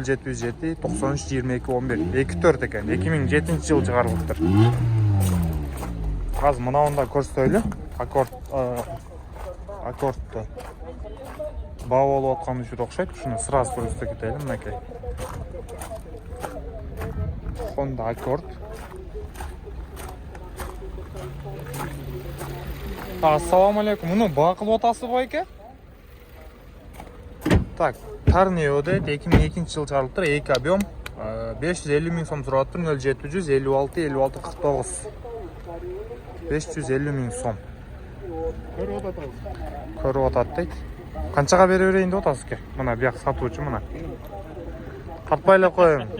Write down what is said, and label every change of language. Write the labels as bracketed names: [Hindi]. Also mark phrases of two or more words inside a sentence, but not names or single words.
[Kyrgyz] 0707 93 22 11. 2.4 экен. 2007 жыл чыгарылыптыр. Азыр мынауында көрсөтөлү. Аккордто баа болуп аткан үчүн окшойт. Ушуну сразу көрсөтө кетели. Мынакей. Honda Accord. [Uzbek] Assalomu alaykum. Buni baa qilib o'tasiz boyka? [Kyrgyz] Так, Tarnio deydi, 2002 жыл чыгарылыптыр, 2 объем, 550 миң сом сурап атыптыр, 0756 56 49. 550 миң сом. Көрүп атат дейт. Канчага бере берейин деп атасыз ке? Мына бияк сатуучу мына. Тартпайлап коеюн.